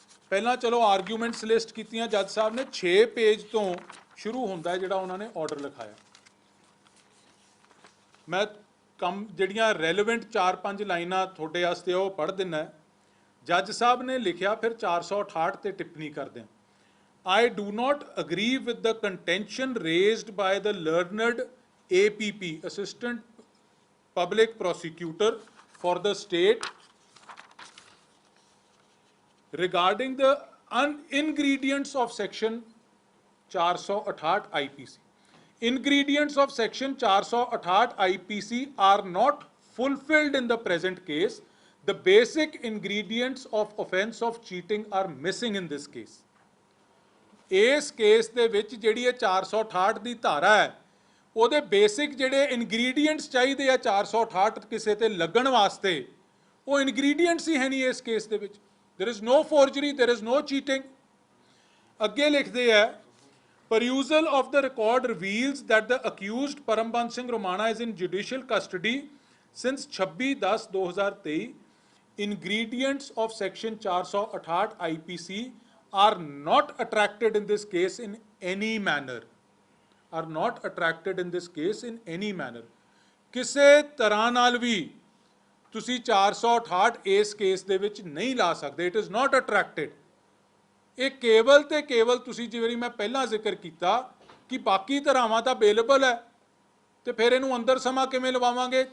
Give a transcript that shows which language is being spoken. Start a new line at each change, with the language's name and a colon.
Punjabi: ਪਹਿਲਾਂ ਚਲੋ arguments list ਕੀਤੀਆਂ ਜੱਜ ਸਾਹਿਬ ਨੇ, 6 ਪੇਜ ਤੋਂ ਸ਼ੁਰੂ ਹੁੰਦਾ ਜਿਹੜਾ ਉਹਨਾਂ ਨੇ ਆਰਡਰ ਲਿਖਾਇਆ। ਮੈਂ ਜਿਹੜੀਆਂ ਰੈਲੇਵੈਂਟ 4-5 ਲਾਈਨਾਂ ਤੁਹਾਡੇ ਵਾਸਤੇ ਉਹ ਪੜ੍ਹ ਦਿੰਦਾ। ਜੱਜ ਸਾਹਿਬ ਨੇ ਲਿਖਿਆ, ਫਿਰ 468 ਤੇ ਟਿੱਪਣੀ ਕਰਦੇ ਹਾਂ।
English: I do not agree with the contention raised by the learned APP, Assistant Public Prosecutor for the state, regarding the ingredients of section 468 IPC. Ingredients of section 468 IPC are not fulfilled in the present case. The basic ingredients of offence of cheating are missing in this case.
Punjabi: ਇਸ case ਦੇ ਵਿੱਚ ਜਿਹੜੀ ਇਹ 468 ਦੀ ਧਾਰਾ ਹੈ, ਉਹਦੇ basic ਜਿਹੜੇ ingredients ਚਾਹੀਦੇ ਆ 468 ਕਿਸੇ ਤੇ ਲੱਗਣ ਵਾਸਤੇ, ਉਹ ਇਨਗਰੀਡੀਐਂਟਸ ਹੀ ਹੈ ਨਹੀਂ ਇਸ ਕੇਸ ਦੇ ਵਿੱਚ।
English: there is no forgery, there is no cheating.
Punjabi: ਅੱਗੇ ਲਿਖਦੇ ਆ,
English: perusal of the record reveals that the accused Parambans Singh Romana is in judicial custody since 26/10/2023. Ingredients of section 468 IPC are not attracted in this case in any manner. Are not attracted in this case in any manner.
Punjabi: ਕਿਸੇ ਤਰ੍ਹਾਂ ਨਾਲ ਵੀ ਤੁਸੀਂ 468 ਇਸ case ਦੇ ਵਿੱਚ ਨਹੀਂ ਲਾ ਸਕਦੇ।
English: It is not attracted.
Punjabi: ਇਹ ਕੇਵਲ ਤੇ ਕੇਵਲ ਤੁਸੀਂ, ਜਿਵੇਂ ਮੈਂ ਪਹਿਲਾਂ ਜ਼ਿਕਰ ਕੀਤਾ ਕਿ ਬਾਕੀ ਧਾਰਾਵਾਂ ਤਾਂ ਅਵੇਲੇਬਲ ਹੈ, ਤੇ ਫਿਰ ਇਹਨੂੰ ਅੰਦਰ ਸਮਾਂ ਕਿਵੇਂ ਲਵਾਵਾਂਗੇ?